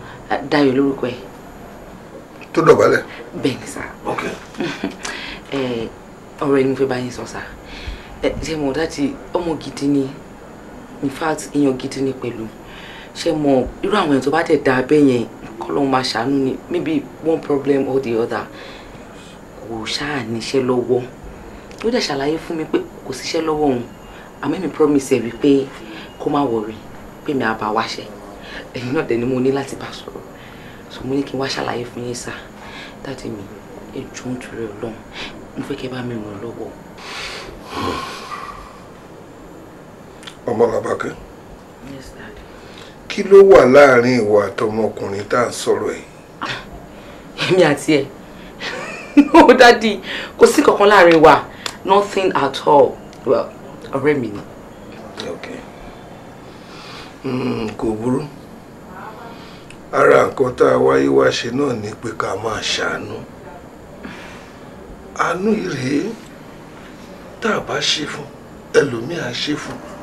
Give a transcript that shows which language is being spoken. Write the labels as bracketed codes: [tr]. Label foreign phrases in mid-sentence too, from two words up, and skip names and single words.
[yo] Ah, Dayọ̀ lórúkọ ẹ̀. Tó dọ̀bálẹ̀? Bẹ́ẹ̀ ni sà. Ok. Eh, ọ̀rọ̀ ẹni mo fẹ́ bá yín sọ sà. Eh, ṣé mo dájú ọmọ gidi ni? [en] In fact, [yo] èèyàn gidi ni pẹ̀lú. Ṣé mo irú àwọn èèyàn tó bá tẹ̀ dá abẹ́ yẹn, k'Ọlọ́run máa ṣàánú ni. [en] Maybe one problem or the other. [yo] Kò ṣáà níṣẹ́ lọ́wọ́. Ó dẹ̀ ṣàlàyé fún mi pé kò síṣẹ́ lọ́wọ́ òun. Àmọ́ èmi promise ẹ̀ wípé kó má worry, pé mi á bá wáṣẹ́. Ẹ̀yin náà dẹ̀ ni mo ní láti bá sọ̀rọ̀. So mo ní kí n wá ṣàlàyé fún yín sà. Dáàdì mi, ẹ jọ̀ọ́ nítorí Ọlọ́run. Mo fẹ́ kẹ́ bá mi ràn lọ́wọ́. Ọmọ Làbákẹ́. [en] Yes, Daddy. [yo] Kí ló wà láàrin ìwọ àtọmọkùnrin tá à ń sọ̀rọ̀ ẹ̀? Èmi àti ẹ̀. [en] No, Daddy, [yo] kò sí kankan láàrin wa. [en] Nothing at all. Well, [yo] ọ̀rẹ́ mi ni. Ok. Mm, kò burú. Ara nǹkan tá a wáyé wá ṣe náà ni pé ká máa ṣàánú. Àánú yìí rèé, tá a bá ṣe fún, ẹlòmíì á ṣe fún.